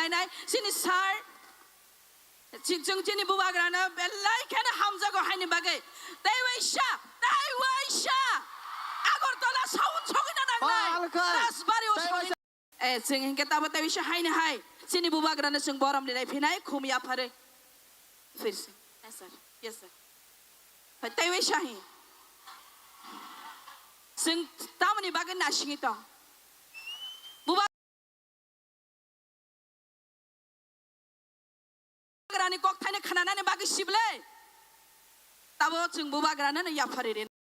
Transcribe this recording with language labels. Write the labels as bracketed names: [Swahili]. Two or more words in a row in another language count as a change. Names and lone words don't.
[Kok Borok] lai nai sini sar ching chini bubagra na belai khana hamza go haini bagai tai waisha agor tola saun chogina nang nai rasbari o sing hingka tabo tai waisha haini hai sini bubagra na sung borom re lai phinai khumya phare [Hindi] फिर से [English] yes sir [Kok Borok] tai waisha hi sing tamani bagai nashingi tong bubagrani kok thane khanana ne bagai sible tabo chung bubagrana ne yapare re